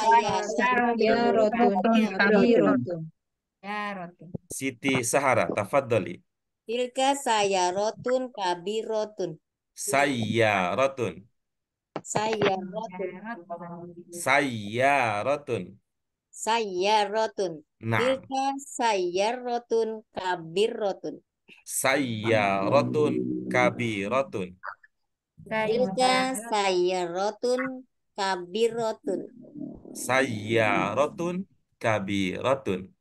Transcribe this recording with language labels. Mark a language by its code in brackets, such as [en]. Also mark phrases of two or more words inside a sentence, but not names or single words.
[ar] Kabirun. Siti Sahara, tafadhali. تلك سيارة كبيرة. سيارة. سيارة. Sayyarotun. Naam. تلك سيارة كبيرة. سيارة كبيرة. تلك سيارة كبيرة. سيارة كبيرة.